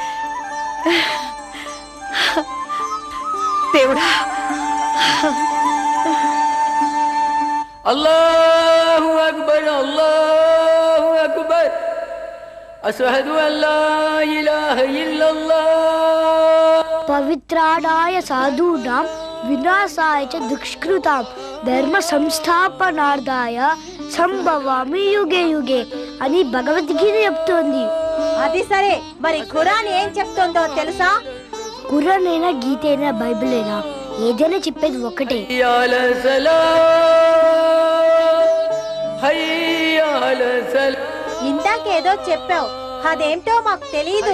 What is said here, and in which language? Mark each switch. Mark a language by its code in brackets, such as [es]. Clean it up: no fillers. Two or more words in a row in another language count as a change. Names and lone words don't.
[te] దేవుడా. [ar] الله أكبر، الله أكبر. أشهد أن لا إله إلا الله. [sa] పవిత్రాడాయ సాధూనాం వినాశాయ చ దుష్కృతాం ధర్మ సంస్థాపనార్థాయ సంభవామి యుగే యుగే [te] అని భగవద్గీత చెప్తోంది. అది సరే, మరి ఖురాన్ ఏం చెప్తుందో తెలుసా? ఖురాన్ అయినా గీత అయినా బైబిల్ అయినా ఏదైనా చెప్పేది ఒకటే. ఇందాకేదో చెప్పావు, అదేంటో మాకు తెలీదు.